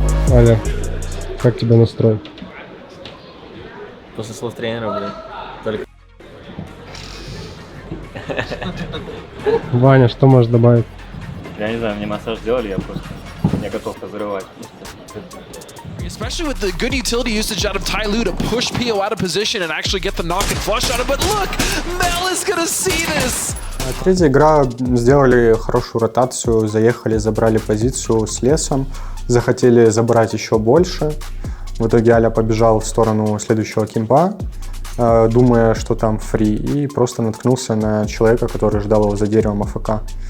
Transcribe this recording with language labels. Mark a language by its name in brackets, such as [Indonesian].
[Russian] Аля, как тебя настроить? После слов тренера, блин. Только... Ваня, что можешь добавить? Я не знаю, мне массаж сделали, я готов разрывать. [English] Especially with the good utility usage out of Tyloo to push PO out of position and actually get the knock and flush out of it. But look, Mel is gonna see this! [Russian] Третья игра, сделали хорошую ротацию, заехали, забрали позицию с лесом, захотели забрать еще больше. В итоге Аля побежал в сторону следующего кемпа, думая, что там фри, и просто наткнулся на человека, который ждал его за деревом АФК.